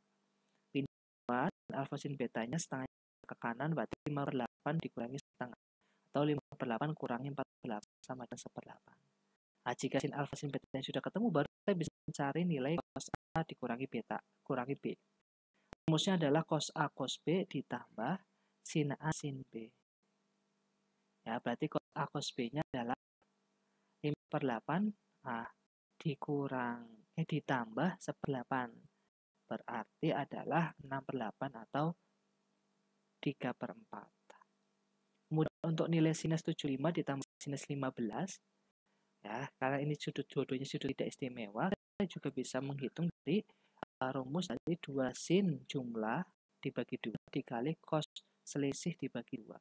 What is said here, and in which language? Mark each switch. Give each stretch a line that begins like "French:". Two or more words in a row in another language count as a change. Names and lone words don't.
Indonesian: Pindah alfa sin betanya setengah ke kanan, berarti 5 per 8 dikurangi setengah. Atau 5 per 8 kurangi 4 per 8 sama dengan 1 per 8. Nah, jika sin alfa sin betanya sudah ketemu, baru kita bisa mencari nilai cos A dikurangi beta, kurangi B. Rumusnya adalah cos A cos B ditambah sin A sin B. Ya, berarti cos A cos B-nya adalah 5 per 8 ditambah 1 per 8. Berarti adalah 6 per 8 atau 3 per 4. Kemudian untuk nilai sinus 75 ditambah sinus 15, ya, karena ini sudut dua-duanya sudut tidak istimewa, kita juga bisa menghitung dari rumus dari 2 sin jumlah dibagi 2 dikali cos selisih dibagi 2.